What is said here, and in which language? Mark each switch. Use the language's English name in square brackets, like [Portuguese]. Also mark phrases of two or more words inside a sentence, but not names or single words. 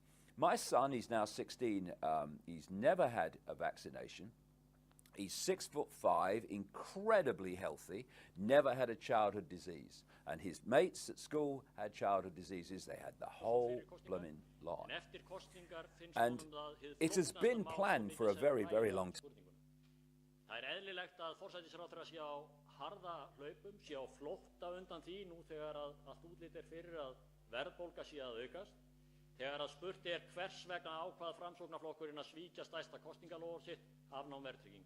[English] My son, he's now 16, he's never had a vaccination. He's 6'5", incredibly healthy, never had a childhood disease. And his mates at school had childhood diseases. They had the whole blooming lot. And it has been planned for a very, very long time. [Icelandic] Það eðlilegt að forsætisráðherra sé á harða hlaupum, sé á flótta undan því nú þegar allt útlit fyrir að verðbólga sé að aukast, þegar spurt hvers vegna ákvað Framsóknarflokkurinn að svíkja stærsta kosningaloforð sitt, afnám verðtryggingar.